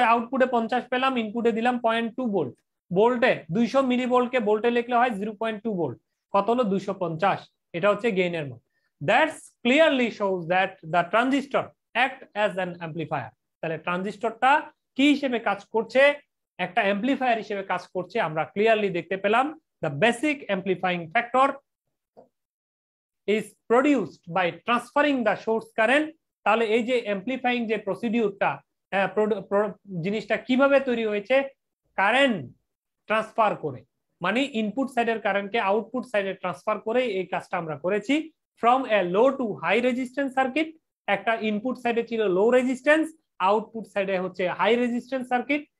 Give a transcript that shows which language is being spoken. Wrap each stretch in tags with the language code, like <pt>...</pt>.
<bn>আউটপুটে 50 পেলাম, ইনপুটে দিলাম 0.2 ভোল্ট। ভোল্টে 200 মিলি ভোল্টকে ভোল্টে লিখলে হয় 0.2 ভোল্ট, কত হলো? 250। এটা হচ্ছে গেইনের মান।</bn> <en>That's clearly shows that the transistor act as an amplifier.</en> <bn>তাহলে ট্রানজিস্টরটা কি হিসেবে কাজ করছে? একটা অ্যাম্পলিফায়ার হিসেবে কাজ করছে, আমরা ক্লিয়ারলি দেখতে পেলাম</bn> <en>the basic amplifying factor is produced by transferring the source current।</en> <bn>তাহলে এই যে অ্যাম্পলিফাইং যে প্রসিডিউরটা, জিনিসটা কিভাবে তৈরি হয়েছে? কারেন্ট ট্রান্সফার করে, মানে ইনপুট সাইডের কারেন্টকে আউটপুট সাইডে ট্রান্সফার করে এই কাজটা আমরা করেছি।</bn> <en>from a low to high resistance circuit,</en> <bn>একটা ইনপুট সাইডে ছিল লো রেজিস্ট্যান্স, আউটপুট সাইডে হচ্ছে হাই রেজিস্ট্যান্স সার্কিট।</bn>